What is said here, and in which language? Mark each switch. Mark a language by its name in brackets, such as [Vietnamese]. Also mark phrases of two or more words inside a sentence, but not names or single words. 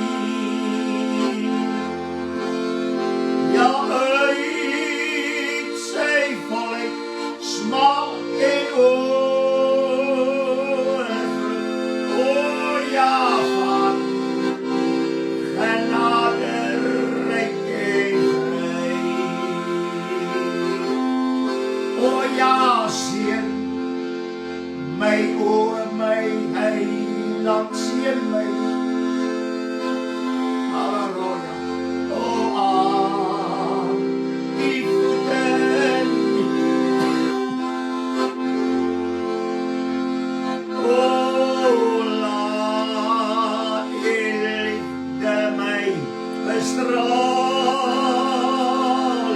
[Dutch] Ja, uit zijn volk smaak in overvloed. Oh ja, van genade rijk en vrij. Oh ja, zien mij, [Afrikaans] o my heiland, sien my. [Dutch] Halleluja. Oh, aan die voeten. [Afrikaans] Oh, laat die liefde my bestraal.